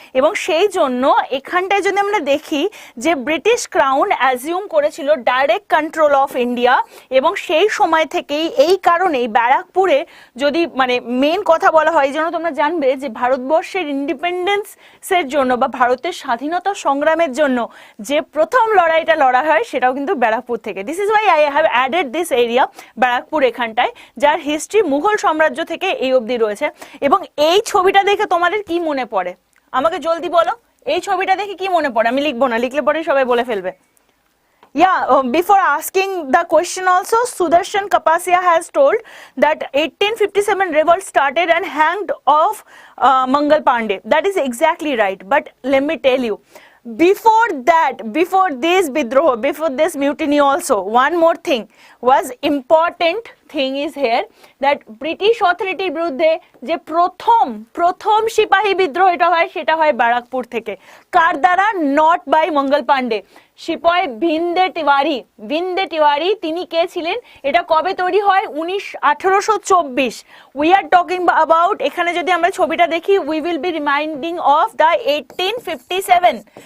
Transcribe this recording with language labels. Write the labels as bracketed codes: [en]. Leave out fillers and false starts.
[bn] এবং সেই জন্য এখানটায় যদি আমরা দেখি যে ব্রিটিশ ক্রাউন অ্যাজিউম করেছিল ডাইরেক্ট কন্ট্রোল অফ ইন্ডিয়া, এবং সেই সময় থেকেই এই কারণেই ব্যারাকপুরে, যদি মানে মেন কথা বলা হয়, এই জন্য তোমরা জানবে যে ভারতবর্ষের ইন্ডিপেন্ডেন্সের জন্য বা ভারতের স্বাধীনতা সংগ্রামের জন্য যে প্রথম লড়াইটা লড়া হয় সেটাও কিন্তু ব্যারাকপুর থেকে। [en] this is why I have added this area, [bn] Barrackpore এখানটায়, যার হিস্ট্রি মুঘল সাম্রাজ্য থেকে এই অবধি রয়েছে। এবং এই ছবিটা দেখে তোমাদের কি মনে পড়ে আমাকে জলদি বলো, এই ছবিটা দেখে কি মনে পড়ে? আমি লিখবো না, লিখলে পরে সবাই বলে ফেলবে। [en] Yeah, before asking the question also, Sudarshan Kapasia has told that 1857 revolt started and hanged off Mangal Pandey. That is exactly right. But let me tell you, before that, before this bidroh, before this mutiny also, one more thing was important thing is here, that British authority [bn] বিরুদ্ধে যে প্রথম সিপাহী বিদ্রোহ এটা হয়, সেটা হয় ব্যারাকপুর থেকে। কার দ্বারা? [en] not by [bn] মঙ্গল পান্ডে, সিপাই ভিন্দে তিওয়ারি। তিনি কে ছিলেন? এটা কবে তৈরি হয়? [en] 1824। We are talking about, [bn] এখানে যদি আমরা ছবিটা দেখি, [en] We will be reminding of the 1857।